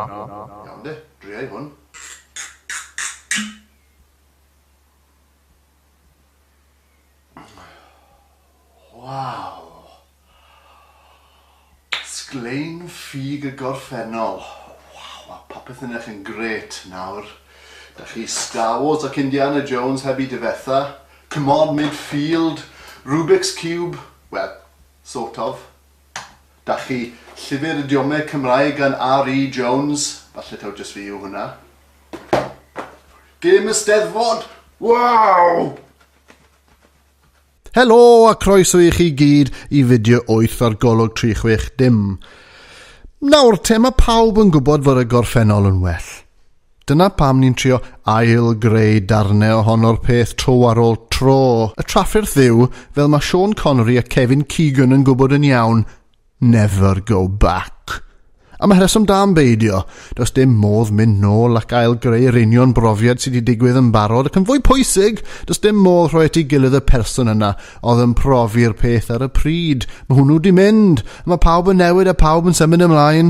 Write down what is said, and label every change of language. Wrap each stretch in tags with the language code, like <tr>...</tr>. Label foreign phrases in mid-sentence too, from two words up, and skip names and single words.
<cy>Iawn de, driau hwn. Waw. Sglein ffug y gorffennol. Waw, mae popeth yn edrych yn gret nawr. Da chi Star Wars ac Indiana Jones heb I difetha.</cy> <en>Command midfield, Rubik's Cube, well, sort of.</en> <cy>Da chi llyfr idiomau Cymraeg gan R.E. Jones, falle taw jyst fi yw hwnna. Gêm Eisteddfod, waw! Helo a croeso I chi gyd I fideo 8 ar golwg 360. Nawr te mae pawb yn gwybod fod y gorffennol yn well. Dyna pam ni'n trio ailgreu darnau ohono'r peth tro ar ôl tro. Y trafferth ddiw, fel mae Sean Connery a Kevin Keegan yn gwybod yn iawn,</cy> <en>never go back.</en> <cy>A mae rheswm da am beidio, does dim modd mynd nôl ac ailgreu'r union brofiad sydd wedi digwydd yn barod ac yn fwy pwysig, does dim modd rhoi at I gilydd y person yna oedd yn profi'r peth ar y pryd. Mae hwnnw wedi mynd, mae pawb yn newid a pawb yn symud ymlaen.</cy>